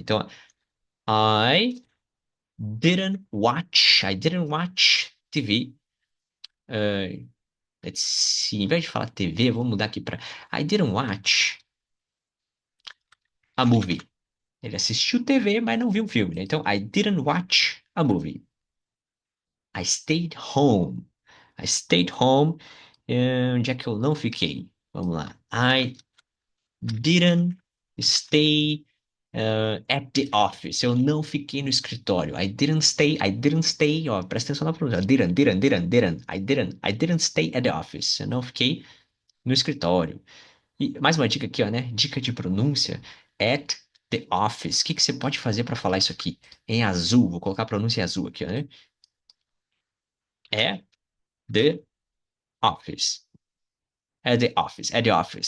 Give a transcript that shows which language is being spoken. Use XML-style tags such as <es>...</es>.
<pt>Então,</pt> <en>I I didn't watch TV. Let's see.</en> <pt>Em vez de falar TV, vamos mudar aqui para</pt> <en>I didn't watch a movie.</en> <pt>Ele assistiu TV, mas não viu um filme, né? Então,</pt> <en>I didn't watch a movie. I stayed home. I stayed home.</en> <pt>Onde é que eu não fiquei? Vamos lá.</pt> <en>I didn't stay at the office.</en> <pt>Eu não fiquei no escritório.</pt> <en>I didn't stay,</en> <pt>ó, presta atenção na pronúncia.</pt> <en>I didn't stay at the office.</en> <pt>Eu não fiquei no escritório. E mais uma dica aqui, ó, né? Dica de pronúncia.</pt> <en>At the office.</en> <pt>O que que você pode fazer para falar isso aqui? Em azul. Vou colocar a pronúncia em azul aqui, ó, né? É the office. É the office. É the office.</pt>